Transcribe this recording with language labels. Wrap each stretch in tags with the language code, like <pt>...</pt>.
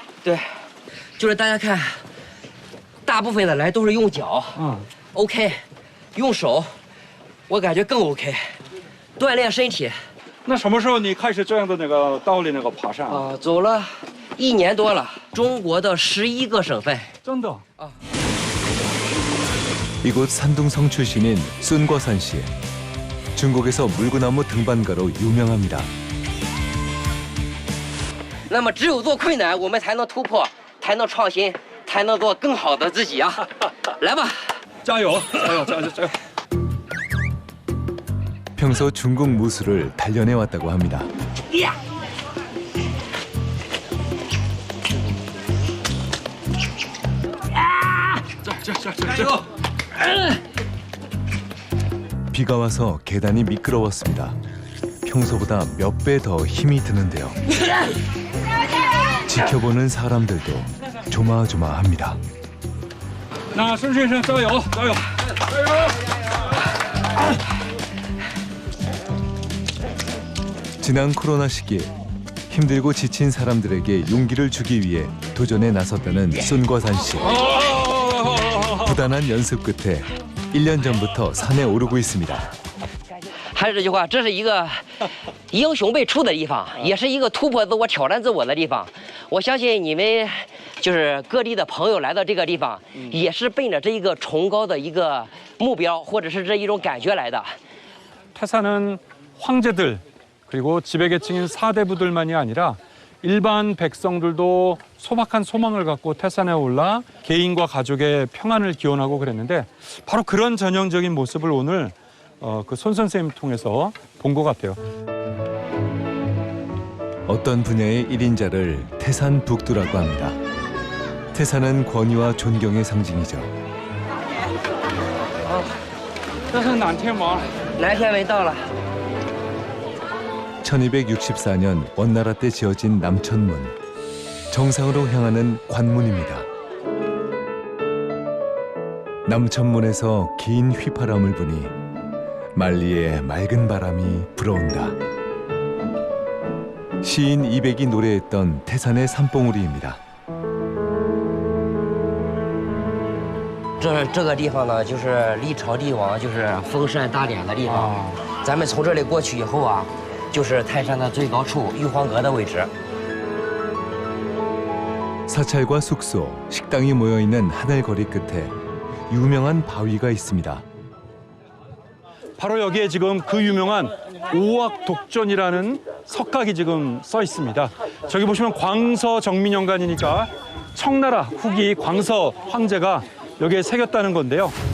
<zh>对，就是大家看，大部分的来都是用脚，OK， 用手，我感觉更 OK， 锻炼身体。那什么时候你开始这样的那个倒立那个爬山啊？走了1年多了，中国的11个省份。真的？</zh> <ko>이곳 산둥성 출신인 순거산 씨. 중국에서 물구나무 등반가로 유명합니다.</ko> <zh>那么只有做困难，我们才能突破，才能创新，才能做更好的自己啊！来吧，加油！加油！加油！加油！</zh> <ko>평소 중국 무술을 단련해 왔다고 합니다. 비가 와서 계단이 미끄러웠습니다. 평소보다 몇 배 더 힘이 드는데요. 지켜보는 사람들도 조마조마합니다.</ko> <zh>나孙先生加油！ 加油！</zh> <ko>지난 코로나 시기 힘들고 지친 사람들에게 용기를 주기 위해 도전에 나섰다는 순거산 씨. 부단한 연습 끝에 1년 전부터 산에 오르고 있습니다.</ko> <zh>还是这句话，这是一个英雄辈出的地方，也是一个突破自我、挑战自我的地方。我相信你们就是各地的朋友来到这个地方，也是奔着这一个崇高的一个目标，或者是这一种感觉来的。</zh> <ko>태산은 황제들 그리고 지배계층인 사대부들만이 아니라 일반 백성들도 소박한 소망을 갖고 태산에 올라 개인과 가족의 평안을 기원하고 그랬는데 바로 그런 전형적인 모습을 오늘 그 손 선생님 통해서 본 것 같아요. 어떤 분야의 1인자를 태산 북두라고 합니다. 태산은 권위와 존경의 상징이죠.</ko> <zh>这是南天门。南天门到了。</zh> <ko>1264년 원나라 때 지어진 남천문. 정상으로 향하는 관문입니다. 남천문에서 긴 휘파람을 부니 만리에 맑은 바람이 불어온다. 시인 이백이 노래했던 태산의 산봉우리입니다.</ko> <zh>这个地方呢，就是历朝帝王就是封禅大典的地方。咱们从这里过去以后啊，就是泰山的最高处玉皇阁的位置。</zh> <ko>사찰과 숙소, 식당이 모여있는 하늘거리 끝에 유명한 바위가 있습니다. 바로 여기에 지금 그 유명한 오악독전이라는 석각이 지금 써 있습니다. 저기 보시면 광서 정민영간이니까 청나라 후기 광서 황제가 여기에 새겼다는 건데요.</ko>